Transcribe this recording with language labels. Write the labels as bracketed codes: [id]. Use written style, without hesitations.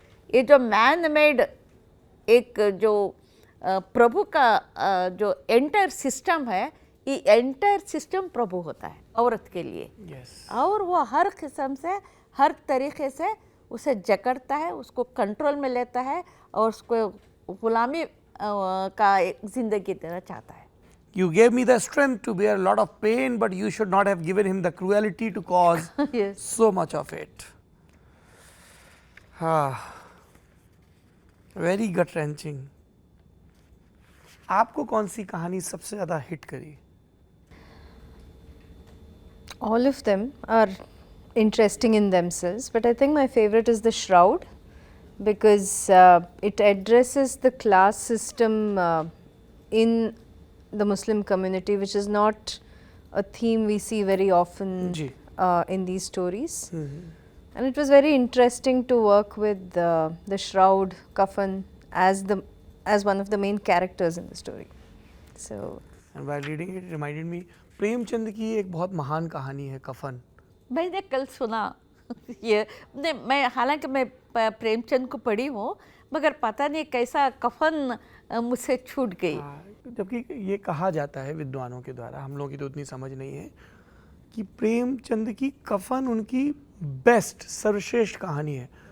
[hi] ये जो man made एक जो प्रभु का जो एंटायर सिस्टम है, ये एंटायर सिस्टम प्रभु होता है औरत के लिए। और वो हर किस्म से हर तरीके से उसे जकड़ता है, उसको कंट्रोल में लेता है और उसको गुलामी का एक ज़िंदगी देना चाहता है। [en] You gave me the strength to bear a lot of pain, but you should not have given him the cruelty to cause Yes. so much of it. Very gut wrenching. [hi] आपको कौन सी कहानी सबसे ज़्यादा हिट करी? [en] All of them are interesting in themselves, but I think my favorite is The Shroud, because it addresses the class system in the Muslim community, which is not a theme we see very often in these stories. And it was very interesting to work with the Shroud, Kafan, as one of the main characters in the story. So, [hi] and while reading it, it reminded me, Premchand की एक बहुत महान कहानी है कफन। मैंने कल सुना ये मैं हालांकि मैं प्रेमचंद को पढ़ी हूँ, मगर पता नहीं कैसा कफन मुझसे छूट गई। जबकि ये कहा जाता है विद्वानों के द्वारा, हम लोगों की तो उतनी समझ नहीं है, कि प्रेमचंद की कफन उनकी बेस्ट सर्वश्रेष्ठ कहानी है।